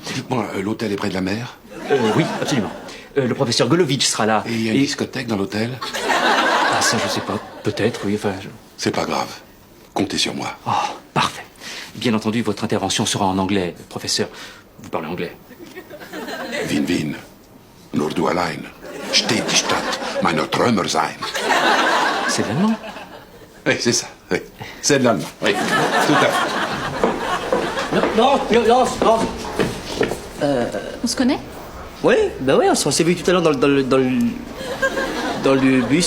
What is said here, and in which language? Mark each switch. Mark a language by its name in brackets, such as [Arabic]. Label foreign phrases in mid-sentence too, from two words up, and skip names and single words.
[French] Dites-moi, l'hôtel est près de la mer? Oui, absolument. Le professeur Golovitch sera là. Et il y a une discothèque dans l'hôtel? Ah, ça, je sais pas. Peut-être, oui, enfin... C'est pas grave. Comptez sur moi. Oh, parfait. Bien entendu, votre intervention sera en anglais, professeur. Vous parlez anglais. [English] Win-win. [German] Nur du allein. Steht die Stadt meiner Träumer sein. [French] C'est de l'allemand. Oui, c'est ça. Oui. C'est de l'allemand. Oui, tout à fait. Non. On se connaît? Oui, ben oui, on s'est vu tout à l'heure dans le bus.